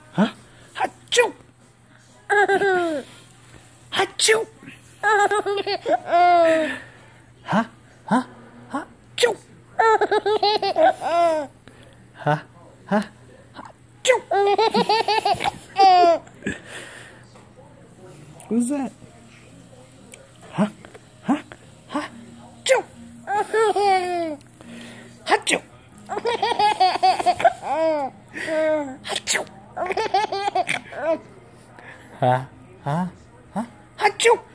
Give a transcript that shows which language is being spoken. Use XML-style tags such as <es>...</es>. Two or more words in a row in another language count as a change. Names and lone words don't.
<en>Hã? Achou! Achou! Hã? Hã? Achou! Hã? Hã? Achou! What's that? Huh? Huh? Huh? Achoo! Achoo! Achoo! Huh? Huh? Huh? Achoo!</en>